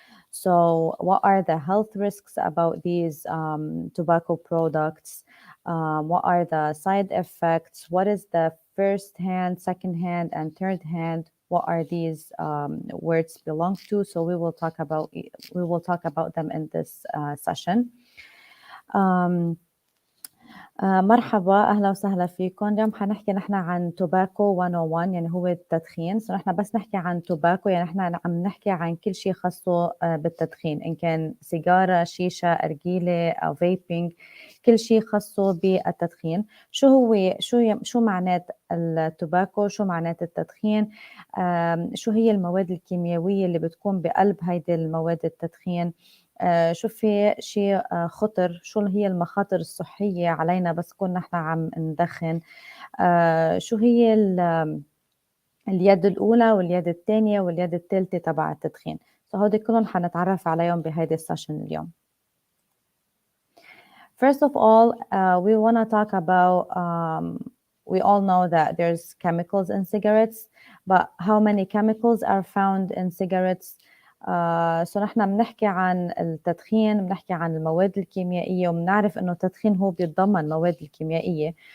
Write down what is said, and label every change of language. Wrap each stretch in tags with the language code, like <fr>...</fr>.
<en>So what are the health risks about these tobacco products? What are the side effects? What is the first hand, second hand, and third hand? What are these words belong to? So we will talk about them in this session.</en> <ar>مرحبا أهلا وسهلا فيكم. اليوم حنحكي نحن عن توباكو 101 يعني هو التدخين. نحن بس نحكي عن توباكو يعني نحن عم نحكي عن كل شيء خاصه بالتدخين، إن كان سيجارة، شيشة، أرجيلة أو فيبينج، كل شيء خاصه بالتدخين. شو معنات التوباكو، شو معنات التدخين، شو هي المواد الكيميائية اللي بتكون بقلب هيدي المواد التدخين، شو في شيء خطر، شو هي المخاطر الصحية علينا بس كنا نحن عم ندخن، شو هي اليد الأولى واليد الثانية واليد الثالثة تبع التدخين. هودي كلهم حنتعرف عليهم بهيدي السيشن اليوم.</ar> <en>First of all, we want to talk about, we all know that there's chemicals in cigarettes, but how many chemicals are found in cigarettes?</en> <ar>So نحن بنحكي عن التدخين، بنحكي عن المواد الكيميائية، وبنعرف إنه التدخين هو بيتضمن المواد الكيميائية.</ar>